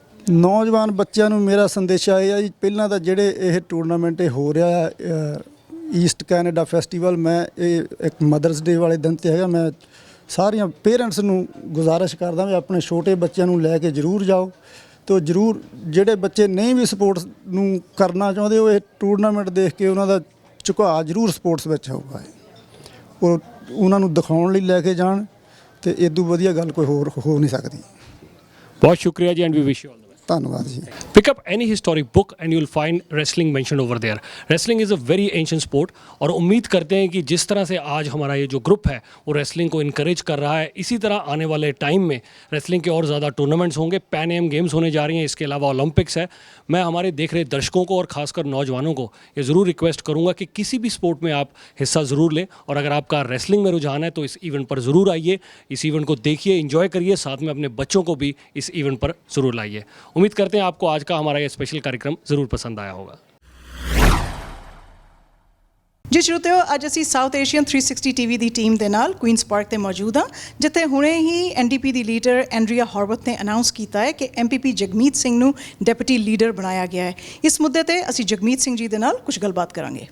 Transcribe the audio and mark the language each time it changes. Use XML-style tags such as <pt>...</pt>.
<pa>ਨੌਜਵਾਨ ਬੱਚਿਆਂ ਨੂੰ ਮੇਰਾ ਸੰਦੇਸ਼ਾ ਇਹ ਆ ਜੀ, ਪਹਿਲਾਂ ਤਾਂ ਜਿਹੜੇ ਇਹ ਟੂਰਨਾਮੈਂਟ ਇਹ ਹੋ ਰਿਹਾ ਈਸਟ ਕੈਨੇਡਾ ਫੈਸਟੀਵਲ, ਮੈਂ ਇਹ ਇੱਕ ਮਦਰਸ ਡੇ ਵਾਲੇ ਦਿਨ 'ਤੇ ਹੈਗਾ, ਮੈਂ ਸਾਰੀਆਂ ਪੇਰੈਂਟਸ ਨੂੰ ਗੁਜ਼ਾਰਿਸ਼ ਕਰਦਾ ਵੀ ਆਪਣੇ ਛੋਟੇ ਬੱਚਿਆਂ ਨੂੰ ਲੈ ਕੇ ਜ਼ਰੂਰ ਜਾਓ, ਅਤੇ ਜ਼ਰੂਰ ਜਿਹੜੇ ਬੱਚੇ ਨਹੀਂ ਵੀ ਸਪੋਰਟਸ ਨੂੰ ਕਰਨਾ ਚਾਹੁੰਦੇ, ਉਹ ਇਹ ਟੂਰਨਾਮੈਂਟ ਦੇਖ ਕੇ ਉਹਨਾਂ ਦਾ ਝੁਕਾਅ ਜ਼ਰੂਰ ਸਪੋਰਟਸ ਵਿੱਚ ਹੋਊਗਾ। ਉਹ ਉਹਨਾਂ ਨੂੰ ਦਿਖਾਉਣ ਲਈ ਲੈ ਕੇ ਜਾਣ, ਅਤੇ ਇਦੋਂ ਵਧੀਆ ਗੱਲ ਕੋਈ ਹੋਰ ਹੋ ਨਹੀਂ ਸਕਦੀ। ਬਹੁਤ ਸ਼ੁਕਰੀਆ ਜੀ,</pa> <en>And we wish you all the best.</en> <pa>ਧੰਨਵਾਦ ਜੀ।</pa> <en>Pick up any historic book and you'll find wrestling mentioned over there. Wrestling is a very ancient sport,</en> <hi>और उम्मीद करते हैं कि जिस तरह से आज हमारा ये जो ग्रुप है वो रेसलिंग को इनकरेज कर रहा है, इसी तरह आने वाले टाइम में रेसलिंग के और ज़्यादा टूर्नामेंट्स होंगे, पैन एम गेम्स होने जा रही हैं, इसके अलावा ओलंपिक्स है। मैं हमारे देख रहे दर्शकों को और ख़ासकर नौजवानों को ये ज़रूर रिक्वेस्ट करूँगा कि किसी भी स्पोर्ट में आप हिस्सा ज़रूर लें, और अगर आपका रेसलिंग में रुझान है तो इस इवेंट पर ज़रूर आइए, इस इवेंट को देखिए, इन्जॉय करिए, साथ में अपने बच्चों को भी इस इवेंट पर ज़रूर लाइए। उम्मीद करते हैं आपको आज का हमारा ये स्पेशल कार्यक्रम ज़रूर पसंद आया होगा। जी श्रोतियो,</hi> <pa>ਅੱਜ ਅਸੀਂ ਸਾਊਥ ਏਸ਼ੀਅਨ 360 ਟੀਵੀ ਦੀ ਟੀਮ ਦੇ ਨਾਲ ਕੁਈਨਸ ਪਾਰਕ ਤੇ ਮੌਜੂਦ ਹਾਂ, ਜਿੱਥੇ ਹੁਣੇ ਹੀ ਐਨਡੀਪੀ ਦੀ ਲੀਡਰ ਐਂਡਰੀਆ ਹੌਰਵਥ ਨੇ ਅਨਾਉਂਸ ਕੀਤਾ ਹੈ ਕਿ ਐਮਪੀਪੀ ਜਗਮੀਤ ਸਿੰਘ ਨੂੰ ਡਿਪਟੀ ਲੀਡਰ ਬਣਾਇਆ ਗਿਆ ਹੈ। ਇਸ ਮੁੱਦੇ ਤੇ ਅਸੀਂ ਜਗਮੀਤ ਸਿੰਘ ਜੀ ਦੇ ਨਾਲ ਕੁਝ ਗੱਲਬਾਤ ਕਰਾਂਗੇ।</pa>